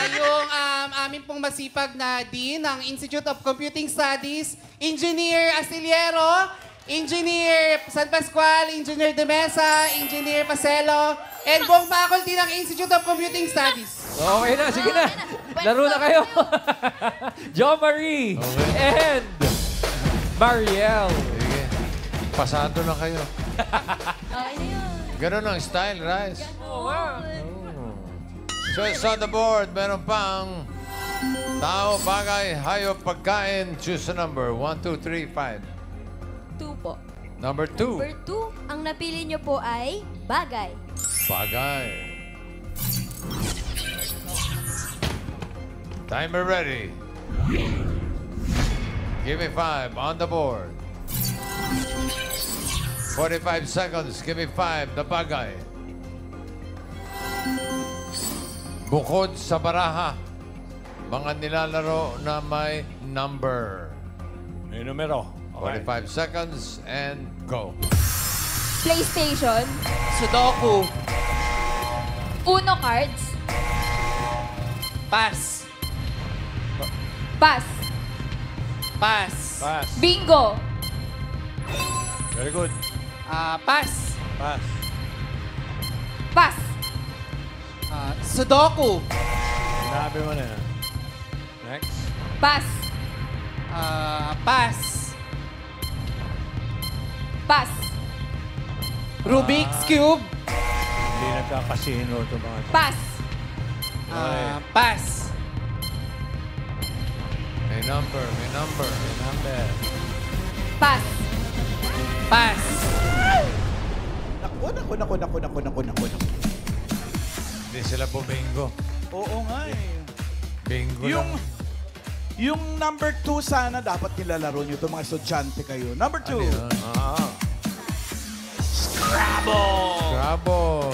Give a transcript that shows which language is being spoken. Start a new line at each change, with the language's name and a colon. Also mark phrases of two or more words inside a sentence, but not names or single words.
Filipino: Yung amin pong masipag na Dean ng Institute of Computing Studies, Engineer Astillero, Engineer San Pascual, Engineer De Mesa, Engineer Pacelo, and buong faculty ng Institute of Computing Studies. Okay na, sige na. Laro na kayo. Jo Marie and Mariel. Sige. Pasado na kayo. Okay na yun. Ganun ang
English: style, Rice. So, it's on the board.
Filipino: Meron pang tao, bagay, hayop, pagkain.
English: Choose a number. 1, 2, 3, 5.
Filipino: 2 po.
English: Number 2.
Filipino: Number 2, ang napili nyo po ay bagay.
English: Bagay. Timer ready. Give me 5 on the board. 45 seconds. Give me 5 na bagay.
Filipino: Bukod sa baraha, mga nilalaro na may number. May numero.
English: Okay. 45 seconds and go. PlayStation. Sudoku. Uno cards. Pass. Pass. Pass. Pass. Bingo. Very good. Pass. Pass. Pass. Sudoku.
Filipino: Sinabi mo na yan.
English: Next. Pass. Pass. Pass. Rubik's Cube.
Filipino: Hindi nagkakasino ito mga ito.
English: Pass. Pass.
Filipino: May number, may number. May number.
English: Pass. Pass.
Filipino: Naku. Hindi sila buminggo. Oo nga eh. Bingo Yung, lang. yung number 2 sana dapat nilalaro nyo ito mga estudyante kayo.
English: Number 2. Scrabble.